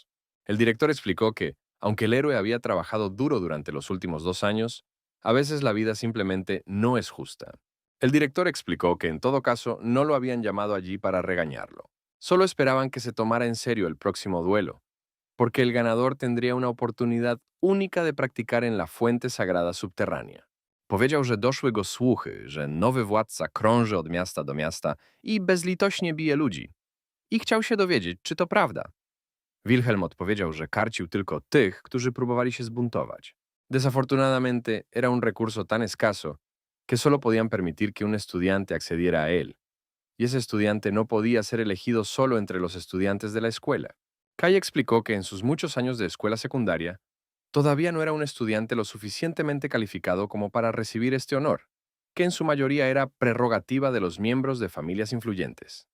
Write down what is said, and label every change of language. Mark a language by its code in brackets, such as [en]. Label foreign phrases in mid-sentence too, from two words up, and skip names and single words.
[es] El director explicó que, aunque el héroe había trabajado duro durante los últimos 2 años, a veces la vida simplemente no es justa. El director explicó que en todo caso no lo habían llamado allí para regañarlo. Solo esperaban que se tomara en serio el próximo duelo, porque el ganador tendría una oportunidad única de practicar en la fuente sagrada subterránea. [pl] Powiedział, że doszły go słuchy, że nowy władca krąży od miasta do miasta i bezlitośnie bije ludzi. I chciał się dowiedzieć, czy to prawda. Wilhelm odpowiedział, że karcił tylko tych, którzy próbowali się zbuntować. [es] Desafortunadamente, era un recurso tan escaso que solo podían permitir que un estudiante accediera a él, y ese estudiante no podía ser elegido solo entre los estudiantes de la escuela. Kai explicó que en sus muchos años de escuela secundaria, todavía no era un estudiante lo suficientemente calificado como para recibir este honor, que en su mayoría era prerrogativa de los miembros de familias influyentes.